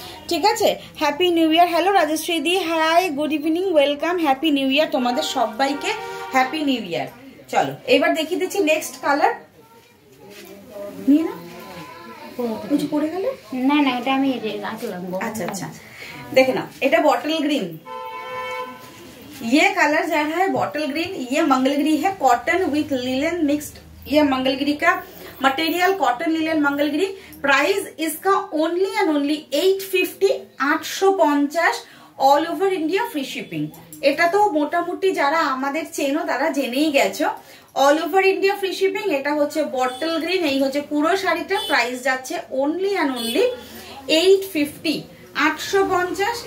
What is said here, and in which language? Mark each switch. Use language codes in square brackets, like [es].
[bn] ঠিক আছে, happy new year. Hello Rajshri দি, hi good evening, welcome, happy new year তোমাদের সবাইকে, হ্যাপি নিউ ইয়ার। চলো এবার দেখিয়ে দিচ্ছি নেক্সট কালার। নিয়ে না কিছু পড়ে গেল? না না, ওটা আমি রাখলাম। আচ্ছা আচ্ছা, দেখে নাও, এটা बॉटल ग्रीन। [hi] ये कलर जो है बॉटल ग्रीन, ये मंगलगिरी है, कॉटन विथ लिलन मिक्स्ड। ये मंगलगिरी का material cotton linen Mangalagiri. Price इसका only and only 850, 850, all over India free shipping. [bn] এটা তো মোটামুটি যারা আমাদের চেনো তারা জেনেই গেছো, all over India free shipping. এটা হচ্ছে বটল গ্রিন, এই হচ্ছে পুরো শাড়িটা। প্রাইস যাচ্ছে ওনলি অ্যান্ড ওনলি 850, 850।